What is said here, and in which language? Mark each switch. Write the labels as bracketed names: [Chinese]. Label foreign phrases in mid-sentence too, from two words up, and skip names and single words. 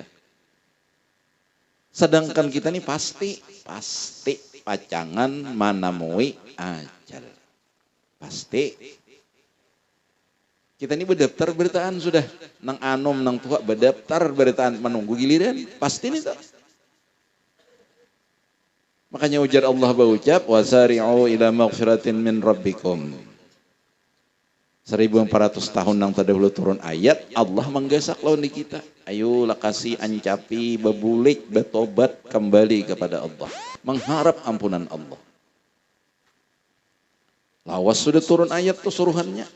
[Banjar] Sedangkan kita nih pasti pacangan manamui ajal. Pasti. Kita ini berdaftar bertaan sudah. Nang anom, nang tua berdaftar bertaan menunggu giliran. Pasti nih tuh. Makanya ujar Allah berucap, [Arabic] وسارعوا إلى مغفرة من ربكم. [Banjar] 1400 tahun yang terdahulu turun ayat, Allah menggesak lawan di kita. Ayo lakasi ancapi, bebulik, bertobat kembali kepada Allah. Mengharap ampunan Allah. Lawas sudah turun ayat tuh suruhannya.